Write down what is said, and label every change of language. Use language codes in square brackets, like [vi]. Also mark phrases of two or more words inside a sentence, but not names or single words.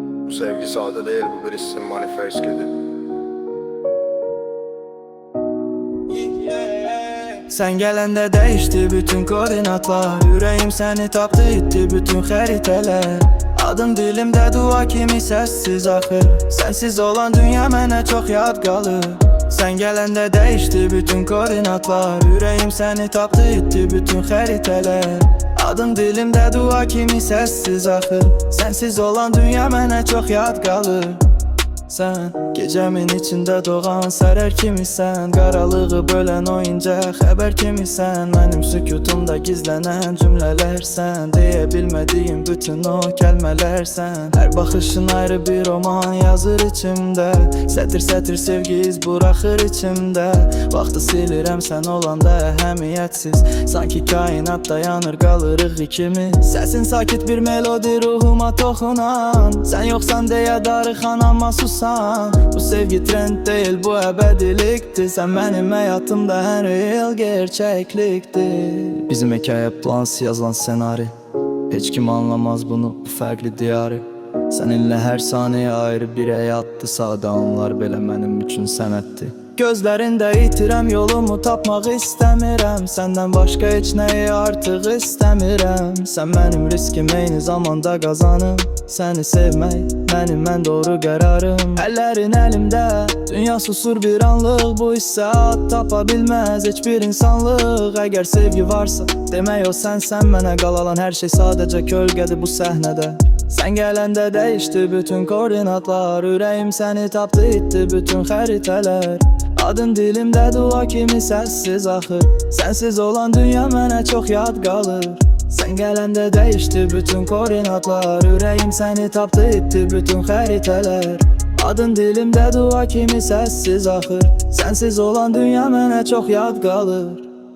[tr] Bu sevgi sade değil, bu bir isim manifest gibi. Sen gelende değişti bütün koordinatlar. Yüreğim seni tapdı itti bütün haritalar. Adın dilimde dua kimi sessiz axır. [az] Sensiz olan dünya mənə çox yad qalır. [tr] Sen gelende değişti bütün koordinatlar. Yüreğim seni tapdı itti bütün haritalar. Adın dilimde dua kimi sessiz axır. [az] Sensiz olan dünya mənə çox yad qalır. [tr] Sen gecemin içinde doğan [az] sərer kimisən. Qaralığı bölən o incə xəbər kimisən. Mənim sükutumda gizlənən cümlələrsən. Deyə bilmədiyim bütün o kəlmələrsən. Hər baxışın ayrı bir roman yazır içimdə. Sətir sətir sevgi iz buraxır içimdə. Vaxtı silirəm sən olanda əhəmiyyətsiz. Sanki kainat dayanır qalırıq ikimiz. Səsin sakit bir melodi ruhuma toxunan. Sən yoxsan deyə darıxan amma susan. [tr] Bu sevgi trend değil, bu ebediliktir. Sen benim hayatımda her yıl gerçekliktir. Bizim hikaye plans yazılan senaryo. Hiç kim anlamaz bunu, bu farklı diyarı. Seninle her saniye ayrı bir hayattı. [az] Sağda onlar belə mənim üçün sənətdir. Gözlərində itirəm yolumu tapmaq istəmirəm. Səndən başqa heç nəyi artıq istəmirəm. Sən mənim riskim eyni zamanda qazanım. Səni sevmək mənim ən doğru qərarım. Əllərin əlimdə, dünya susur bir anlıq. Bu hissə ad tapa bilməz heç bir insanlıq. Əgər sevgi varsa, demək o sənsən. Mənə qalalan hər şey sadəcə kölgədir bu səhnədə. [tr] Sen gelende değişti bütün koordinatlar. Yüreğim seni tapdı itti bütün haritalar. Adın dilimde dua kimi sessiz axır. [az] Sensiz olan dünya mənə çox yad qalır. [tr] Sen gelende değişti bütün koordinatlar. Yüreğim seni tapdı itti bütün haritalar. Adın dilimde dua kimi sessiz axır. [az] Sensiz olan dünya mənə çox yad qalır.